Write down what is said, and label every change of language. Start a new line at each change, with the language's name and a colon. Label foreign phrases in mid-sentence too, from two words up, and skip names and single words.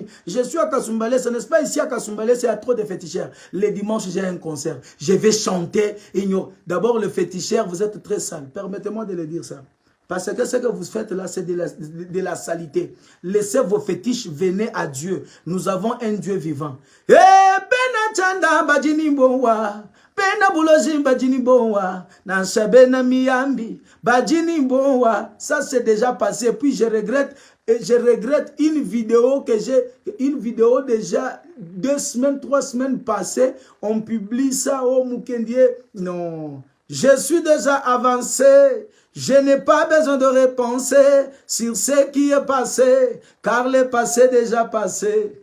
French: Je suis à Kasumbalesa, n'est-ce pas ici à Kasumbalesa, il y a trop de féticheurs. Les dimanches, j'ai un concert, je vais chanter. D'abord, le féticheur, vous êtes très sale, permettez-moi de le dire ça. Parce que ce que vous faites là, c'est de la saleté. Laissez vos fétiches, venez à Dieu. Nous avons un Dieu vivant.
Bemba: Eh, bena chanda bajini bowa, bena buloji bajini bowa, nanshabena miyambi bajini bowa.
French: Ça c'est déjà passé. Puis je regrette une vidéo que déjà 2 semaines, 3 semaines passées. On publie ça au Mukendi. Non. Je suis déjà avancé, je n'ai pas besoin de repenser sur ce qui est passé, car le passé est déjà passé.